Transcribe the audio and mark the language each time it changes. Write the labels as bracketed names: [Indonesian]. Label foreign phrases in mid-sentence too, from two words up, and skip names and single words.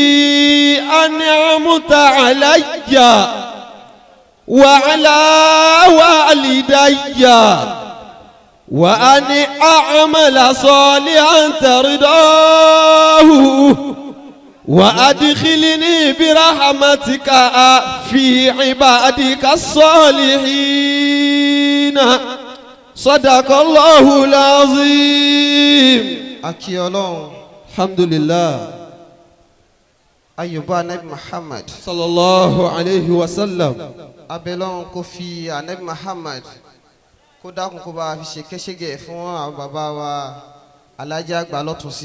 [Arabic] أنعمت علي وعلى والدي وأن أعمل صالحا ترضاه وأدخلني برحمتك في عبادك الصالحين صدق الله العظيم. [Yoruba] Aki Ọlọ́run alhamdulillah ayọ̀bá anabi Muhammad [Arabic] صلى الله عليه وسلم. [Yoruba] abẹ́lọ́run kò fi anabi Muhammad kó dákun kó bá fi ṣe kéṣégè fún àwọn bàbá wa alájà àgbà lọ́túnṣì.